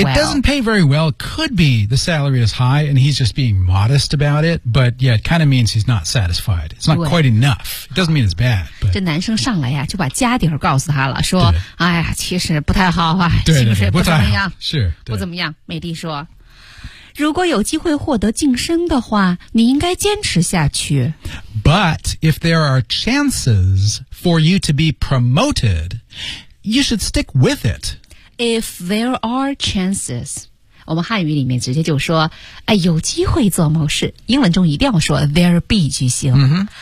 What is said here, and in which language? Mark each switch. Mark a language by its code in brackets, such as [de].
[en] It doesn't pay very well Could be the salary is high And he's just being modest about it But yeah, it kind of means he's not satisfied It's not quite enough It doesn't mean it's bad but, [zh] 这男生上来呀就把家底儿告诉他了说哎呀其实不太好啊对薪水不怎么样是不怎么样美丽说如果有机会获得晋升的话你应该坚持下去 [en] But if there are chances for you to be promoted You should stick with it If there are chances [zh] 我们汉语里面直接就说、哎、有机会做某事英文中一定要说 There be 句型、 mm-hmm.